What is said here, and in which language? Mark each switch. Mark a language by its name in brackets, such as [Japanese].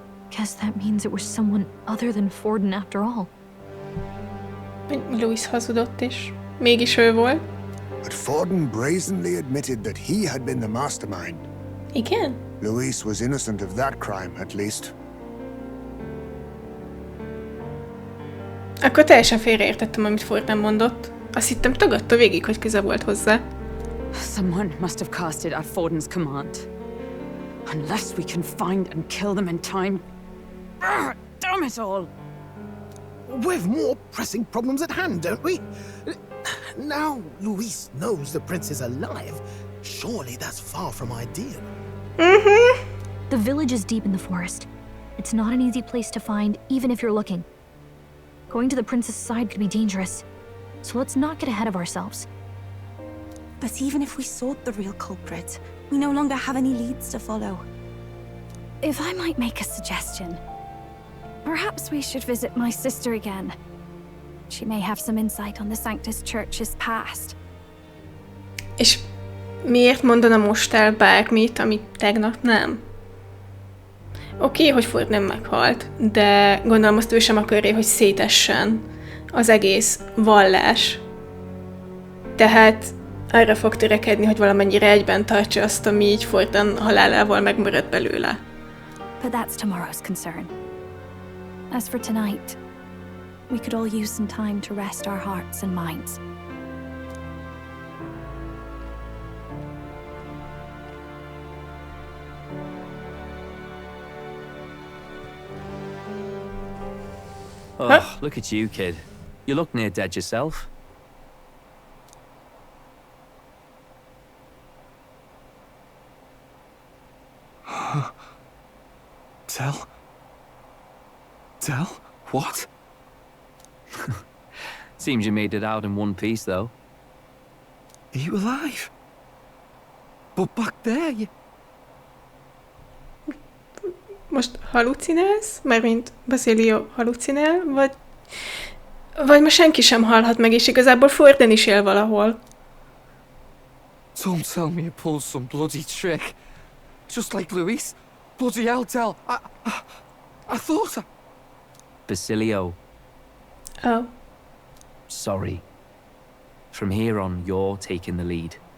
[English] Guess that means it was someone other than Forden after all. [Hungarian] Louis hazudott is. Mégis ő volt. [English] But Forden brazenly admitted that he had been the mastermind. [Hungarian] Igen? [English] Luis was innocent of that crime, at least. [Hungarian] Akkor teljesen félreértettem, amit Forden mondott. Azt hittem tagadta végig, hogy köze volt hozzá. [English] Someone must have cast it at Forden's command. Unless we can find and kill them in time. Damn it all! We've more pressing problems at hand, don't we? Now Luis knows the prince is alive. Surely that's far from ideal. Mm-hmm. The village is deep in the forest. It's not an easy place to find, even if you're looking. Going to the prince's side could be dangerous. So let's not get ahead of ourselves. But even if we sought the real culprit, we no longer have any leads to follow. If I might make a suggestion, perhaps we should visit my sister again. She may have some insight on the Sanctus Church's past. [Hungarian] És miért mondana most el bármit, amit tegnap nem? Oké, hogy Ford nem meghalt, de gondolom azt ő sem akarja, hogy szétessen az egész vallás. Tehát arra fog törekedni, hogy valamennyire egyben tartsa azt, ami így Fordon halálával megmaradt belőle. [English] But that's tomorrow's concern. As for tonight, we could all use some time to rest our hearts and minds. Oh, look at you, kid. You look near dead yourself. Tell? Tell? What? Seems you made it out in one piece, though. Are you alive? But back there, you... [Hungarian] Most halucinálsz? Mármint Basilio halucinál? Vagy ma senki sem halhat meg, és igazából Forden is él valahol. [English] Don't tell me you pulled some bloody trick. Just like Luis. Bloody hell, Del. I thought I... Basilio. Oh. Sorry. From here on, you're taking the lead.